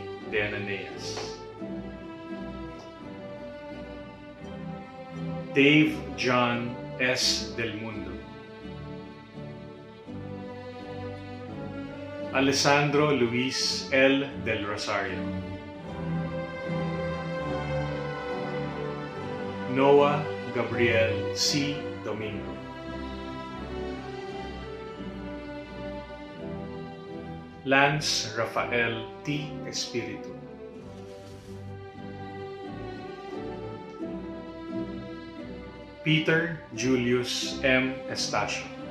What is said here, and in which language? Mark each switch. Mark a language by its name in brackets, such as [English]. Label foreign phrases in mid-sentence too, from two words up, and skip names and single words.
[English] De Ananeas. Dave John S. Del Mundo. Alessandro Luis L. Del Rosario. Noah Gabriel C. Domingo. Lance Rafael T. Espiritu. Peter Julius M. Estacio.